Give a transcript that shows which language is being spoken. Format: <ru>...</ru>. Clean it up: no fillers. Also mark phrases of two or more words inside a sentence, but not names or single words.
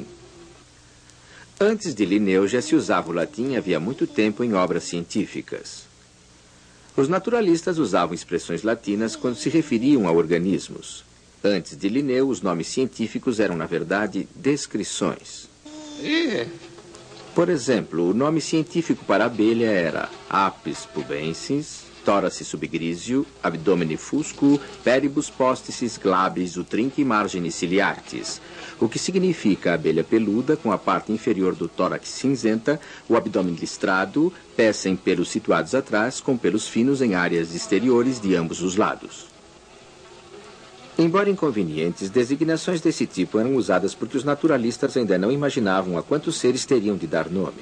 <pt>Antes de Linneu já se usava o latim havia muito tempo em obras científicas. Os naturalistas usavam expressões latinas quando se referiam a organismos. Antes de Linneu, os nomes científicos eram, na verdade, descrições. Por exemplo, o nome científico para a abelha era</pt> <la>Apis pubensis, thorax subgrisio, abdomine fusco, peribus posticis glabis utrinque margine ciliartis,</la> <pt>o que significa abelha peluda com a parte inferior do tórax cinzenta, o abdômen listrado, pés sem pelos situados atrás, com pelos finos em áreas exteriores de ambos os lados. Embora inconvenientes, designações desse tipo eram usadas porque os naturalistas ainda não imaginavam a quantos seres teriam de dar nome.</pt>